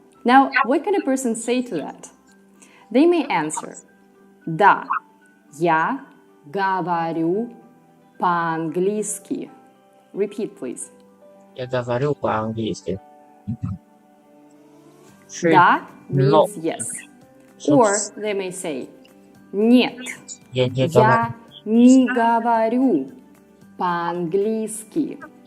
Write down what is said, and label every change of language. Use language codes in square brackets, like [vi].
[en] Now, what can a person say to that? [ru] They may answer, да, я говорю по-английски. [en] Repeat, please. [ru] Я говорю по-английски. [en] Да means yes. Or they may say, нет, [ru] Я не я не говорю по-английски.